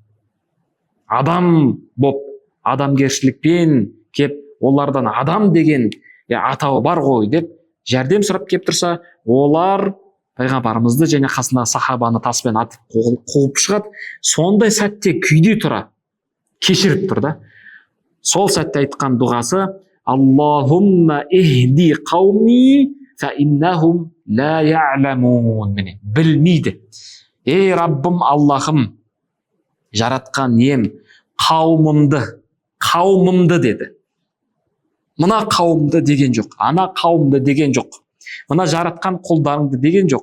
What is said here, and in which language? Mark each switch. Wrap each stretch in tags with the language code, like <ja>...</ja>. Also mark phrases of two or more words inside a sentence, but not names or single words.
<kk>Адам боп, адамгершілікпен кеп, олардан адам деген атауы бар ғой деп жәрдем сұрап кеп тұрса, олар пайғамбарымызды және қасындағы сахабаны таспен атып қуып шығады. Сондай сәтте күйде тұра кешіріп тұр да. Сол сәтте айтқан дұғасы:</kk> <ar>اللهم اهد قومي فإنهم لا يعلمون.</ar> <kk>Міне білмейді. Ей Раббым, Аллахым, жаратқан ем қауымымды деді. Мына қауымды деген жоқ, ана қауымды деген жоқ, мына жаратқан құлдарыңды деген жоқ.</kk>